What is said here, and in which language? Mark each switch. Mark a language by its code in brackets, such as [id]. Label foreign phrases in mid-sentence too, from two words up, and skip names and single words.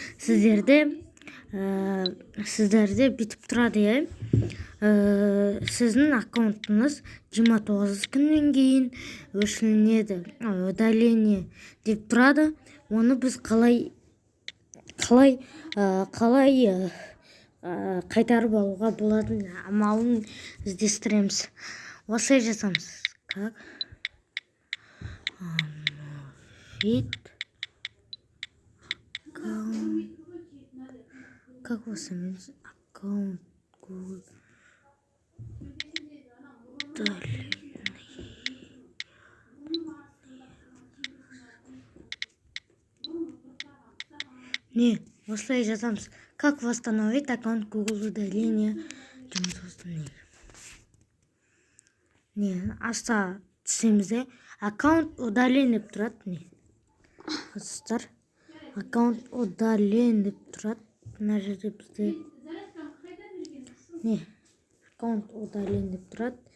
[kk] Сіздерде бүйтіп тұрады, сіздің аккаунтыңыз 29 күннен кейін өшіріледі, удаление деп тұрады. Оны біз қалай қайтарып алуға болатын амалын іздестіреміз. Осылай жасамыз. [ru] Как восстановить аккаунт Google? [kk] Осылай жазамыз. [ru] Как восстановить аккаунт Google удаление? [kk] Аста түсеміз, [ru] аккаунт удален [kk] деп тұрады. Достар, [ru] аккаунт удален [kk] деп тұрады. Мына жерде бізде [ru] аккаунт удален [kk] деп тұрады.